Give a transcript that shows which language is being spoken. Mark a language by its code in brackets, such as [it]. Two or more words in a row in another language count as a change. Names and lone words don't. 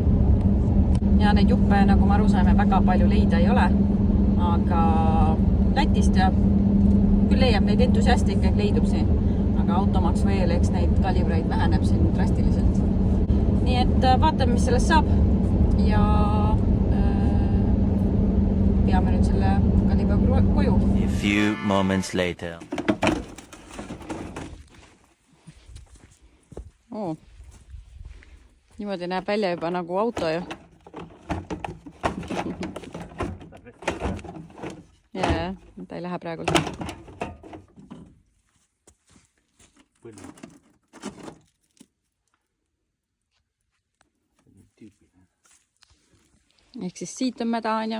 [et] Ja need juppe, nagu ma aru saime, väga palju leida ei ole, aga Lätist ja küll leiab neid entusiaste ikkagi leidub siin, aga automaks veel, eks neid Calibraid väheneb siin drastiliselt. Nii et vaatame, mis sellest saab ja peame nüüd selle Calibra koju. [en] A few moments later. [et] Niimoodi näeb välja juba nagu auto ju. Jaa, ta ei lähe praegu. Ehk siis siit on mäda, on ja?